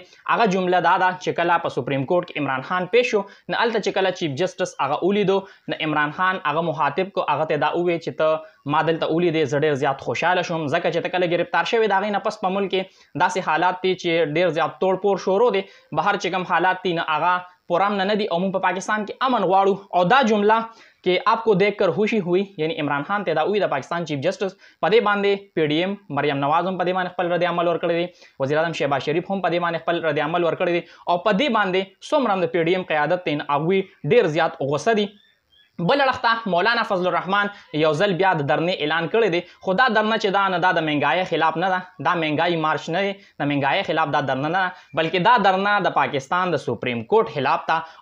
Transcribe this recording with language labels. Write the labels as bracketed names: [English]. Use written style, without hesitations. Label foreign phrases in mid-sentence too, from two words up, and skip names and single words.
[Pashto] هغه جمله دا ده چې کله په سپریم کورټ کې عمران خان پیش شو نو هلته چې کله چیف جسټس هغه ولیدو نو عمران خان هغه مخاطب کو، هغه ته دا وویل چې ته ما دلته ولیدې زه ډېر زیات خوشحاله شوم ځکه چې ته کله گرفتار شوې د هغې نه پس په ملک کې داسې حالات دي چې ډېر زیات توړ پوړ شروع دی، بهر چې کوم حالات دي نو هغه پورا امن نه دي او موږ په پاکستان کې امن غواړو. او دا جمله [Urdu] کہ آپ کو دیکھ کر خوشی ہوئی یعنی [Pashto] इमरान खान ته دا وی د پاکستان چیف جسټس په دې باندې پی ډي ایم مریم نواز هم په دې باندې خپل رد عمل ورکړی دی، وزیر اعظم شهباز شریف هم په دې باندې خپل رد عمل ورکړی دی، او په دې باندې څومره د پی ډي ایم قیادت تین هغوی ډیر زیات غوسه دي. بل اړخته مولانا فضل الرحمن یو ځل بیا د درنې اعلان کړی دی، خو دا درنه چې دا نه دا د مهنګایۍ خلاف نه ده، دا مهنګایي مارچ نه دی، د مهنګایۍ خلاف دا درنه نه ده، بلکې دا درنه د پاکستان د سپریم کورټ خلاف ته.